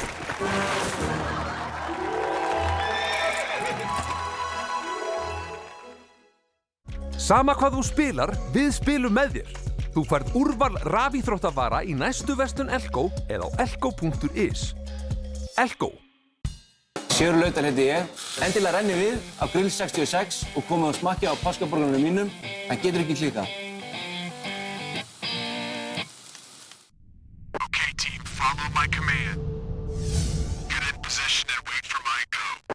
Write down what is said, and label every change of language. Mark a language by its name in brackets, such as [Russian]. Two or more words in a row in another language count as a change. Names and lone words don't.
[Icelandic] Sama hvað þú spilar, við spilum með þér. Þú færð úrval rafíþróttavara í næstu verslun Elko eða á elko.is. Elko. Sigurður Lautar heiti ég. Endilega renni við á Grill 66 og komið og smakkið á páskaborgarnum mínum. Það getur ekki klikkað. [English] My command. Get in position and wait for my go.